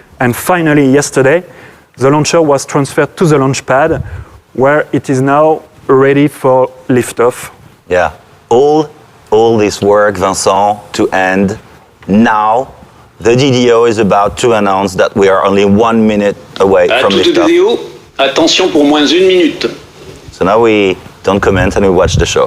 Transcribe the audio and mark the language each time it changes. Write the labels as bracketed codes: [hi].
[en] And finally, yesterday, the launcher was transferred to the launch pad, where it is now ready for liftoff. Yeah, all this work, Vincent, to end now. The DDO is about to announce that we are only 1 minute away from liftoff. [fr] DDO, attention pour moins 1 minute. [en] So now we don't comment and we watch the show.